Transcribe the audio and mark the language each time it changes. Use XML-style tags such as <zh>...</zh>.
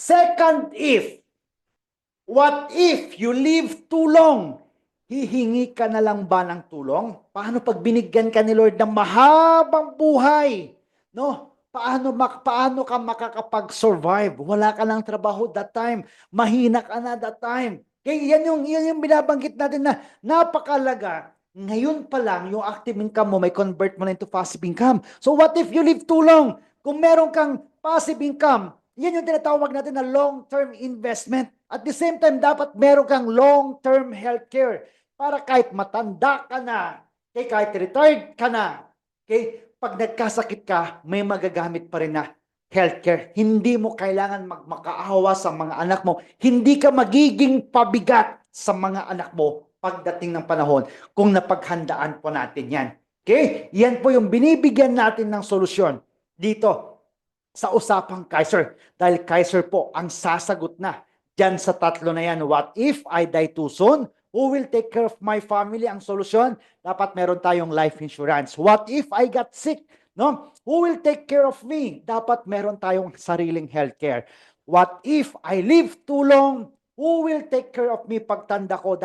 <en>Second, what if you live too long?</en> <tl>Hihingi ka na lang ba ng tulong? Paano pag binigyan ka ni Lord ng mahabang buhay? No? Paano ka makakapag-survive? Wala ka ng trabaho</tl> <en>that time.</en> <tl>Mahina ka na that time. Kaya yan yung binabanggit natin na napakalaga. Ngayon pa lang, yung active income mo, may convert mo na</tl> <en>into passive income. So what if you live too long?</en> <tl>Kung meron kang passive income, yan yung tinatawag natin na</tl> <en>long-term investment. At the same time,</en> <tl>dapat meron kang long-term healthcare para kahit matanda ka na, kahit retired ka na, pag nagkasakit ka, may magagamit pa rin na healthcare. Hindi mo kailangan magmakaawa sa mga anak mo. Hindi ka magiging pabigat sa mga anak mo pagdating ng panahon kung napaghandaan po natin yan. Okay? Yan po yung binibigyan natin ng solusyon dito sa usapang Kaiser. Dahil Kaiser po ang sasagot na dyan sa tatlo na yan.</tl> <en>What if I die too soon? Who will take care of my family?</en> <tl>Ang solusyon, dapat meron tayong</tl> <en>life insurance. What if I got sick? No? Who will take care of me?</en> <tl>Dapat meron tayong sariling healthcare.</tl> <en>What if I live too long? Who will take care of me</en> <tl>pagtanda ko?</tl>